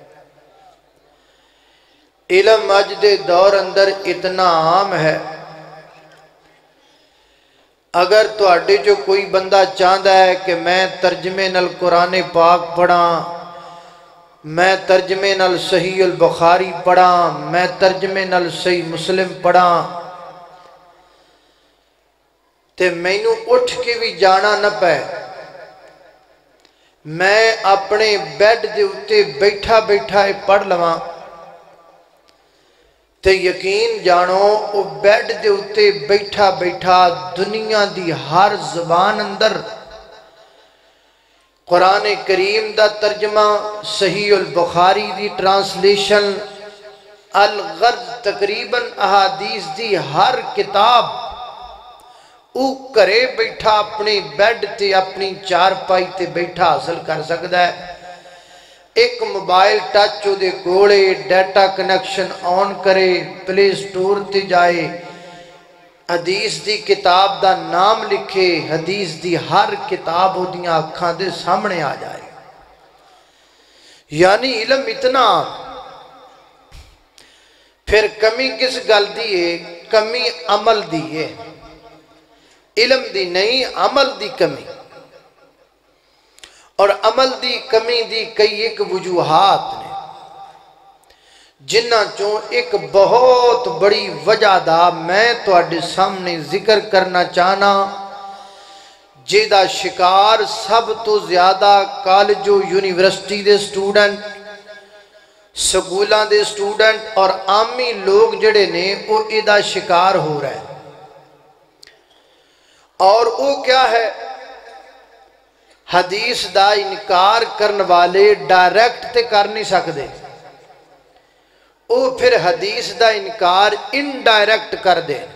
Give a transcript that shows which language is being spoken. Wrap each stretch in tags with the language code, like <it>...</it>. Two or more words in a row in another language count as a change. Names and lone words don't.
<pa>علم اج دے دور اندر اتنا عام ہے، اگر تواڈے جو کوئی بندہ چاہتا ہے کہ میں ترجمے نال قرآن پاک پڑھاں، میں ترجمے نال صحیح البخاری پڑھاں، میں ترجمے نال صحیح مسلم پڑھاں، تے مینوں اٹھ کے بھی جانا نہ پے، میں اپنے بیڈ دے اتے بیٹھا بیٹھا پڑھ لواں، تے یقین جانو او بیڈ دے اتے بیٹھا بیٹھا دنیا دی ہر زبان اندر قرآن کریم دا ترجمہ، صحیح البخاری دی ٹرانسلیشن، الغرض تقریباً احادیث دی ہر کتاب او کرے بیٹھا اپنے بیڈ تے اپنی چارپائی تے بیٹھا حاصل کر سکتا ہے۔ ایک موبائل ٹچ دے کولے،</pa> <en>data connection</en> <pa>آن کرے، پلے سٹور تے جائے، حدیث دی کتاب دا نام لکھے، حدیث دی ہر کتاب ہو دیاں اکھاں دے سامنے آ جائے۔ یعنی علم اتنا، پھر کمی کس گل دی ہے؟ کمی عمل دی ہے، علم دی نہیں، عمل دی کمی۔ اور عمل دی کمی دی کئی ایک وجوہات نے، جنہ چوں ایک بہت بڑی وجہ دا میں تواڈے سامنے ذکر کرنا چاہنا، جیدہ شکار سب تو زیادہ کالج و یونیورسٹی دے سٹوڈنٹ، سکولاں دے سٹوڈنٹ اور عامی لوگ جڑے نے وہ ایدہ شکار ہو رہے ہیں۔</pa> <ur>اور وہ کیا ہے؟</ur> <pa>حدیث دا انکار کرن والے ڈائریکٹ تے کر نہیں سکتے، وہ پھر حدیث دا انکار انڈائریکٹ کر دے۔</pa>